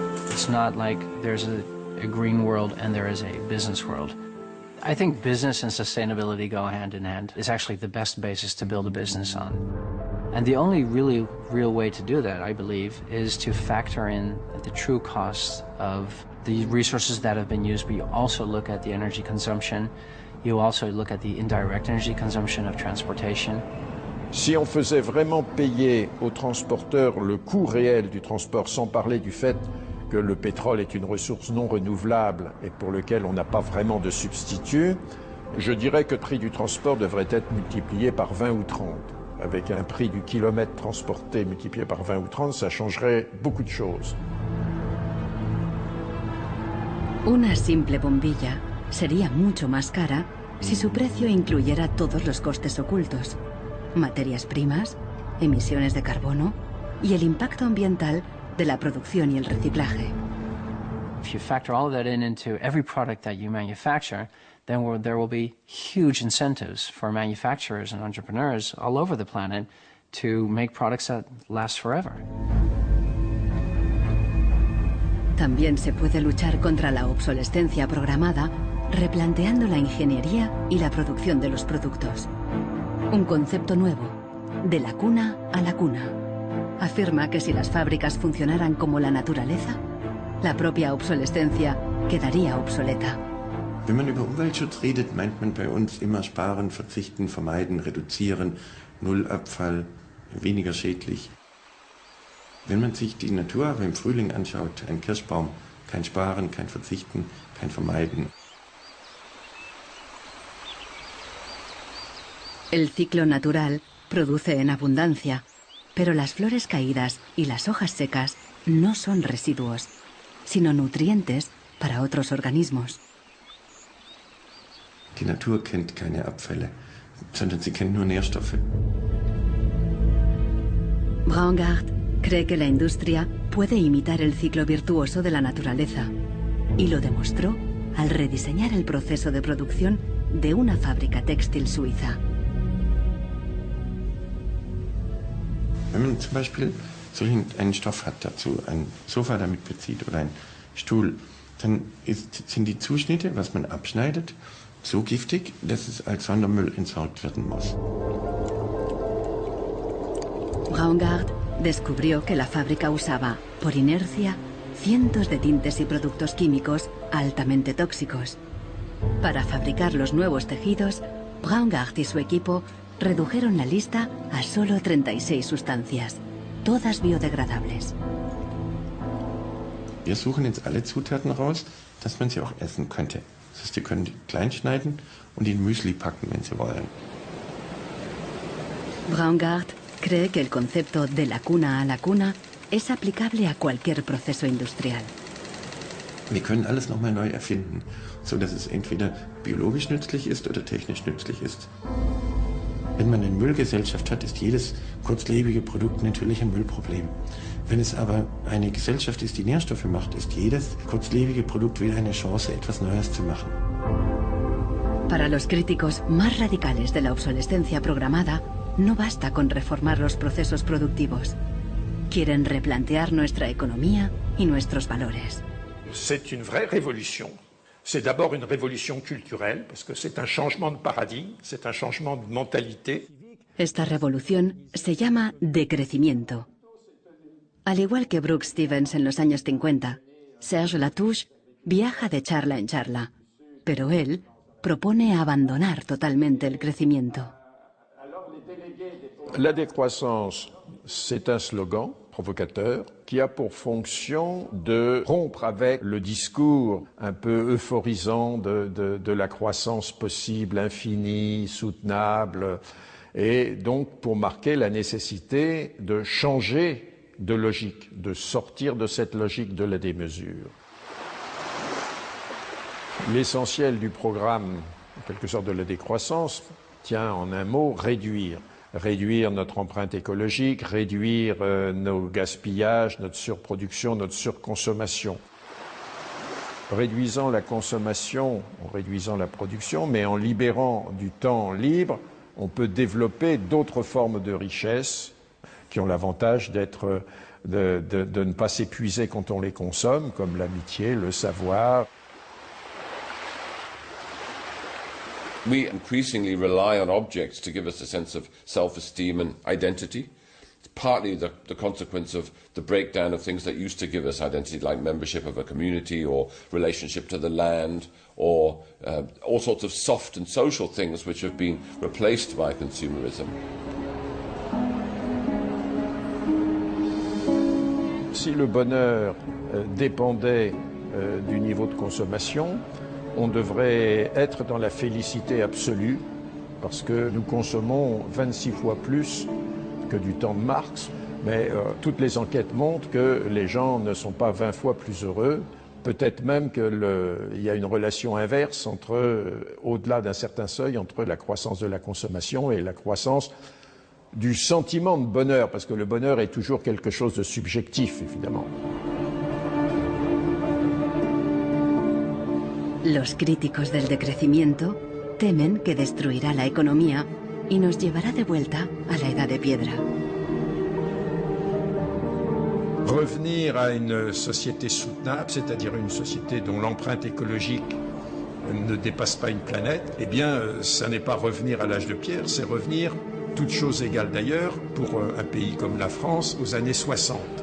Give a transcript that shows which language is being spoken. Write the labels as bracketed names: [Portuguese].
[English] It's not like there's a green world and there is a business world. I think business and sustainability go hand in hand. It's actually the best basis to build a business on. And the only really real way to do that, I believe, is to factor in the true costs of the resources that have been used, but you also look at the energy consumption. You also look at the indirect energy consumption of transportation. [French] Si on faisait vraiment payer aux transporteurs le coût réel du transport, sans parler du fait que le pétrole est une ressource non renouvelable et pour lequel on n'a pas vraiment de substitut, je dirais que le prix du transport devrait être multiplié par 20 ou 30. Avec un prix du kilomètre transporté multiplié par 20 ou 30, ça changerait beaucoup de choses. [Spanish] Una simple bombilla sería mucho más cara si su precio incluyera todos los costes ocultos, materias primas, emisiones de carbono y el impacto ambiental de la producción y el reciclaje. [English] If you factor all of that into every product that you manufacture, then there will be huge incentives for manufacturers and entrepreneurs all over the planet to make products that last forever. [Spanish] También se puede luchar contra la obsolescencia programada replanteando la ingeniería y la producción de los productos. Un concepto nuevo, de la cuna a la cuna. Afirma que si las fábricas funcionaran como la naturaleza, la propia obsolescencia quedaría obsoleta. [German] Wenn man über Umweltschutz redet, meint man bei uns immer sparen, verzichten, vermeiden, reduzieren, Nullabfall, weniger schädlich. Wenn man sich die Natur aber im Frühling anschaut, ein Kirschbaum, kein Sparen, kein Verzichten, kein Vermeiden. [Spanish] El ciclo natural produce en abundancia, pero las flores caídas y las hojas secas no son residuos, sino nutrientes para otros organismos. [German] Die Natur kennt keine Abfälle, sondern sie kennt nur Nährstoffe. [Spanish] Braungart cree que la industria puede imitar el ciclo virtuoso de la naturaleza y lo demostró al rediseñar el proceso de producción de una fábrica textil suiza. [German] Wenn man zum Beispiel so einen Stoff hat, dazu ein Sofa damit bezieht oder einen Stuhl, dann sind die Zuschnitte, was man abschneidet, so giftig, dass es als Sondermüll entsorgt werden muss. [Spanish] Braungart descubrió que la fábrica usaba, por inercia, cientos de tintes y productos químicos altamente tóxicos. Para fabricar los nuevos tejidos, Braungart y su equipo redujeron la lista a solo 36 sustancias, todas biodegradables. [German] Wir suchen jetzt alle Zutaten raus, dass man sie auch essen könnte. Das heißt, die können die klein schneiden und in Müsli packen, wenn sie wollen. [Spanish] Braungart cree que el concepto de la cuna a la cuna es aplicable a cualquier proceso industrial. [German] Wir können alles nochmal neu erfinden, so dass es entweder biologisch nützlich ist oder technisch nützlich ist. Wenn man eine Müllgesellschaft hat, ist jedes kurzlebige Produkt natürlich ein Müllproblem. Wenn es aber eine Gesellschaft ist, die Nährstoffe macht, ist jedes kurzlebige Produkt wieder eine Chance, etwas Neues zu machen. [Spanish] Para los críticos más radicales de la obsolescencia programada, no basta con reformar los procesos productivos. Quieren replantear nuestra economía y nuestros valores. [French] C'est une vraie révolution. C'est d'abord une révolution culturelle, parce que c'est un changement de paradigme, c'est un changement de mentalité. [Spanish] Esta revolución se llama decrecimiento. Al igual que Brooks Stevens en los años 50, Serge Latouche viaja de charla en charla, pero él propone abandonar totalmente el crecimiento. [French] La décroissance, c'est un slogan provocateur qui a pour fonction de rompre avec le discours un peu euphorisant de la croissance possible, infinie, soutenable, et donc pour marquer la nécessité de changer de logique, de sortir de cette logique de la démesure. L'essentiel du programme, en quelque sorte de la décroissance, tient en un mot réduire. Réduire notre empreinte écologique, réduire nos gaspillages, notre surproduction, notre surconsommation. Réduisant la consommation, en réduisant la production, mais en libérant du temps libre, on peut développer d'autres formes de richesse qui ont l'avantage d'être, de ne pas s'épuiser quand on les consomme, comme l'amitié, le savoir. [English] We increasingly rely on objects to give us a sense of self-esteem and identity. It's partly the consequence of the breakdown of things that used to give us identity, like membership of a community or relationship to the land, or all sorts of soft and social things which have been replaced by consumerism. [French] Si le bonheur dépendait du niveau de consommation, on devrait être dans la félicité absolue, parce que nous consommons 26 fois plus que du temps de Marx, mais toutes les enquêtes montrent que les gens ne sont pas 20 fois plus heureux, peut-être même qu'il y a une relation inverse au-delà d'un certain seuil, entre la croissance de la consommation et la croissance du sentiment de bonheur, parce que le bonheur est toujours quelque chose de subjectif, évidemment. [Spanish] Los críticos del decrecimiento temen que destruirá la economía y nos llevará de vuelta a la Edad de Piedra. [French] Revenir à une société soutenable, c'est-à-dire une société dont l'empreinte écologique ne dépasse pas une planète, eh bien, ça n'est pas revenir à l'âge de pierre, c'est revenir, toutes choses égales d'ailleurs, pour un pays comme la France, aux années 60.